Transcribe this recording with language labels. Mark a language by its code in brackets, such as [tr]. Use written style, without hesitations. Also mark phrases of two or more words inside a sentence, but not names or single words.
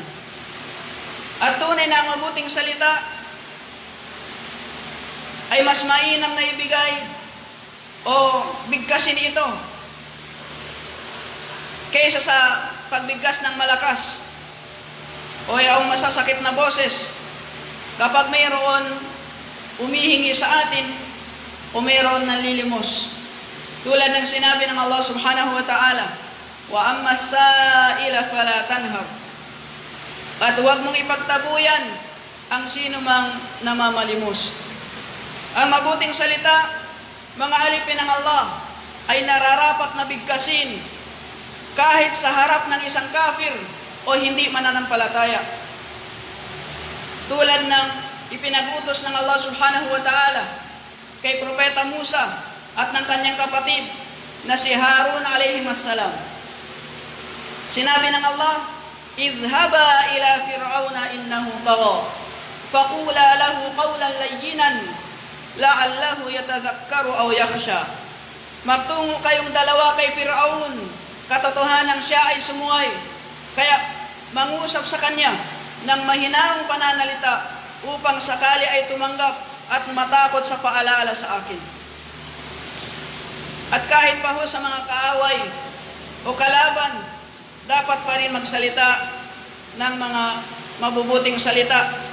[tl] At tunay na ang mabuting salita ay mas mainam na ibigay o bigkasin ito kaysa sa pagbigkas ng malakas o yung masasakit na boses kapag mayroon umihingi sa atin o mayroon nanlilimos. Tulad ng sinabi ng Allah [ar] سبحانه وتعالى, وأما السائل فلا تنهر. [tl] At huwag mong ipagtabuyan ang sino mang namamalimos. Ang mabuting salita, mga alipin ng Allah, ay nararapat na bigkasin kahit sa harap ng isang kafir o hindi mananampalataya. Tulad ng ipinag-utos ng Allah [ar] سبحانه وتعالى [tl] kay Propeta Musa at ng kanyang kapatid na si Harun [ar] عليه السلام. Sinabi ng Allah, اذهبا إلى فرعون إنه طغى فقولا له قولا لينا لعله يتذكر أو يخشى. [tl] Magtungo kayong dalawa kay Fir'aun, katotohanan siya ay sumuway, kaya mangusap sa kanya ng mahinahong pananalita upang sakali ay tumanggap at matakot sa paalaala sa akin. At kahit pa ho sa mga kaaway o kalaban, dapat pa rin magsalita ng mga mabubuting salita.